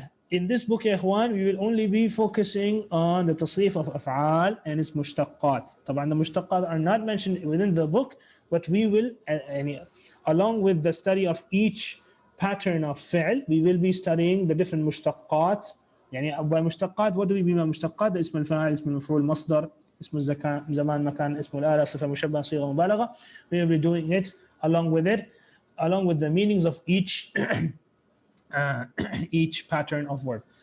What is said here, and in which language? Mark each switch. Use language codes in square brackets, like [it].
[en] In this book [ar] يا إخوان [en] we will only be focusing on the تصريف of أفعال and its مشتقات. [ar] طبعا [en] the مشتقات are not mentioned within the book, but we will along with the study of each pattern of فعل we will be studying the different مشتقات. [ar] يعني [en] by [ar] مشتقات [en] what do we mean by [ar] مشتقات؟ ده اسم الفاعل، اسم المفعول، مصدر، اسم زمان مكان، اسم الآلة، صفة مشبهة، صيغة مبالغة. [en] We will be doing it along with the meanings of each each pattern of word.